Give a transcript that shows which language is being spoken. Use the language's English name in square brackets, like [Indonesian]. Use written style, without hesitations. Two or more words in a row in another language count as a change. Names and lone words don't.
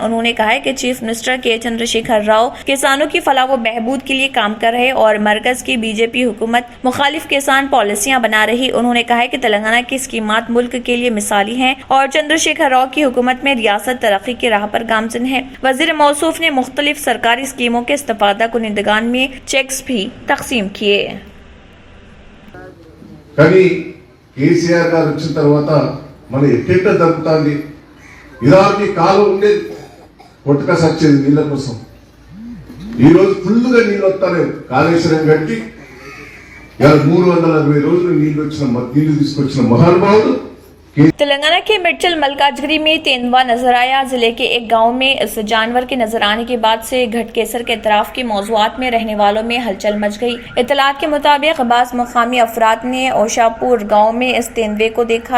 [Urdu] انہوں نے کہا ہے کہ چیف منسٹر کے چندر شیکھر راؤ کسانوں کی فلاح و بہبود کے لیے کام کر رہے اور مرکز کی بی جے پی حکومت مخالف کسان پالیسیاں بنا رہی. انہوں نے کہا ہے کہ تلنگانہ کی اسکیمات ملک کے لیے مثالی ہیں اور چندر شیکھر راؤ کی حکومت میں ریاست ترقی کی راہ پر گامزن ہے. وزیر موصوف نے مختلف سرکاری اسکیموں کے استفادہ کنندگان میں چیکس بھی تقسیم کیے. [Telugu] కానీ కేసీఆర్ గారు వచ్చిన తర్వాత మన ఎట్టెట్ట జరుగుతుంది. ఇదానికి కాలం ఉండేది కొట్టుక సచ్చేది నీళ్ళ కోసం. ఈరోజు ఫుల్గా నీళ్ళు వస్తానే కాళేశ్వరం కట్టి 360 రోజులు నీళ్లు తీసుకొచ్చిన మహానుభావుడు. [Urdu] تلنگانہ کے مرچل ملکاجگری میں تیندوا نظر آیا. ضلع کے ایک گاؤں میں اس جانور کے نظر آنے کے بعد سے گھٹ کیسر کے اطراف کے موضوعات میں رہنے والوں میں ہلچل مچ گئی. اطلاعات کے مطابق بعض مقامی افراد نے اوشاپور گاؤں میں اس تیندوے کو دیکھا.